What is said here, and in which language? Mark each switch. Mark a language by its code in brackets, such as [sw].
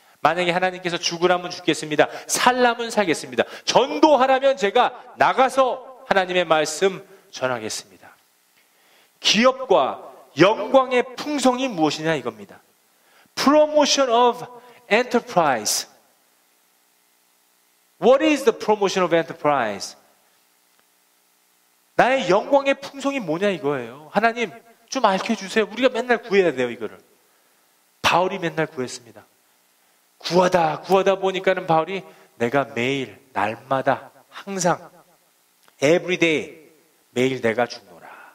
[ko] 만약에 하나님께서 죽으라면 죽겠습니다. 살라면 살겠습니다. 전도하라면 제가 나가서 하나님의 말씀 전하겠습니다. 기업과 영광의 풍성이 무엇이냐 이겁니다. [en] Promotion of enterprise. What is the promotion of enterprise? [ko] 나의 영광의 풍성이 뭐냐 이거예요. 하나님 좀 알려주세요. 우리가 맨날 구해야 돼요, 이거를. 바울이 맨날 구했습니다. 구하다 보니까는 바울이 내가 매일, 날마다, 항상, everyday, 매일 내가 죽노라.